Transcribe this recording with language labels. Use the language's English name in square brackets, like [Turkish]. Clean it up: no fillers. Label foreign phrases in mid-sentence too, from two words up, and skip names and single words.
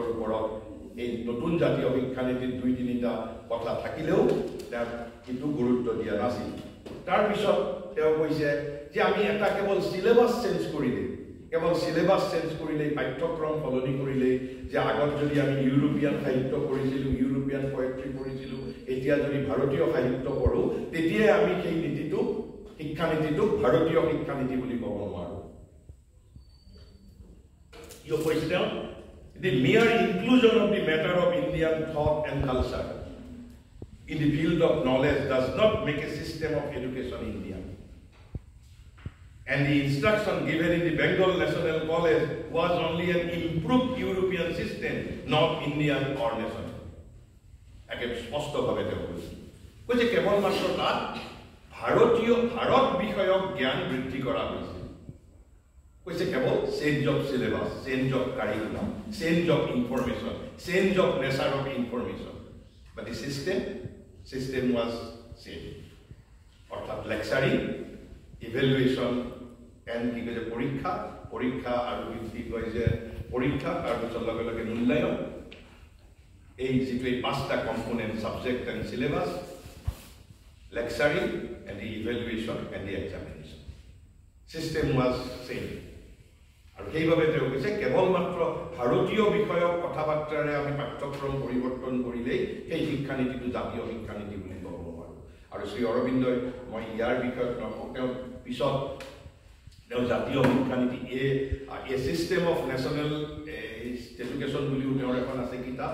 [Assamese] ওপৰত এই নতুন জাতীয় শিক্ষা নীতিৰ দুই তিনিটা কথা থাকিলেও তাক কিন্তু গুৰুত্ব দিয়া নাছিল তাৰ পিছত তেওঁ কৈছে যে আমি এটা কেৱল [English] syllabus change [Assamese] কৰিলে পাঠ্যক্ৰম সলনি কৰিলে যে আগত যদি আমি ইউৰোপিয়ান সাহিত্য পঢ়িছিলো [English] European poetry [Assamese] পঢ়িছিলো এতিয়া যদি ভাৰতীয় সাহিত্য পঢ়ো তেতিয়া আমি সেই নীতিটো শিক্ষা নীতিটো ভাৰতীয় শিক্ষা নীতি বুলি ক'ব নোৱাৰো [English] ইউ the mere inclusion of the matter of Indian thought and culture in the field of knowledge does not make a system of education Indian. And the instruction given in the Bengal National College was only an improved European system, not Indian or national. Again, [Assamese] স্পষ্টভাৱে তেওঁ কৈছে কেৱলমাত্ৰ তাত ভাৰত বিষয়ক জ্ঞান বৃদ্ধি কৰা হৈছিল কৈছে কেৱল চেঞ্জ [English] of syllabus change of curriculum change of information change of nature of information but the system was same [Assamese] অৰ্থাৎ [English] lecturing evaluation and [Assamese] কি কৈছে পৰীক্ষা আৰু কি কৈছে পৰীক্ষা তাৰপিছত লগে লগে মূল্যায়ন এই যিটো পাঁচটা কম্পোনেণ্ট [English] subject and syllabus lecturing and the evaluation and the examination. System was same. [Assamese] আৰু সেইভাবে তেওঁ কৈছে কেৱলমাত্ৰ ভাৰতীয় বিষয়ক কথাবাৰ্তাৰে আমি পাঠ্যক্ৰম পৰিৱৰ্তন কৰিলেই সেই শিক্ষানীতিটো জাতীয় শিক্ষানীতি বুলি ক'ব নোৱাৰো আৰু শ্ৰী অৰবিন্দই মই ইয়াৰ বিষয়ত তেওঁ পিছত তেওঁ জাতীয় শিক্ষানীতি [English] a system of national education [Assamese] বুলিও তেওঁৰ এখন আছে কিতাপ